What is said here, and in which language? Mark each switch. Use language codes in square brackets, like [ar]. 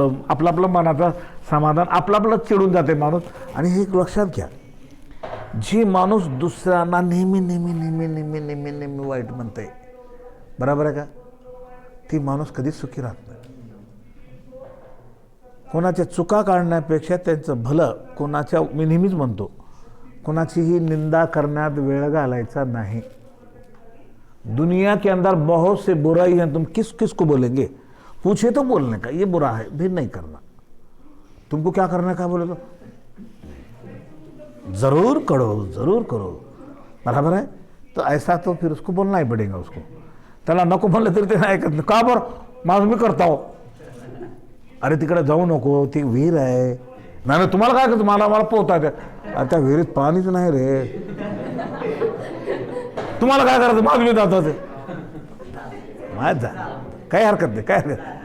[mr] आपलं मनाचं समाधान आपलंच चिडून जाते माणूस. आणि हे लक्षात घ्या, जी माणूस दुसऱ्यांना नेहमी नेहमी नेहमी नेहमी नेहमी नेहमी वाईट म्हणते, बरोबर आहे का, ती माणूस कधीच सुखी राहत नाही. कोणाच्या चुका काढण्यापेक्षा त्यांचं भलं, कोणाच्या, मी नेहमीच म्हणतो, कोणाचीही निंदा करण्यात वेळ घालायचा नहीं. [hi] दुनिया के अंदर बहुत से बुराई हैं, तुम किस किस को बोलेंगे, पूछे तो बोलने का ये बुरा है, फिर नहीं करना. तुमको क्या करना का बोले तो जरूर करो, बराबर है. तो ऐसा तो फिर उसको बोलना ही पड़ेगा. [mr] उसको त्याला नको म्हणलं तरी ते नाही ऐकत नाही. का बरं, माझं मी करता हो. अरे तिकडे जाऊ नको, ती विहीर आहे. नाही तुम्हाला काय करतो, मला पोहता येतं. त्या विहिरीत पाणीच नाही रे, तुम्हाला काय करायचं, माझं मी जातो ते माहीत जा, काही हरकत नाही, काय हरकत.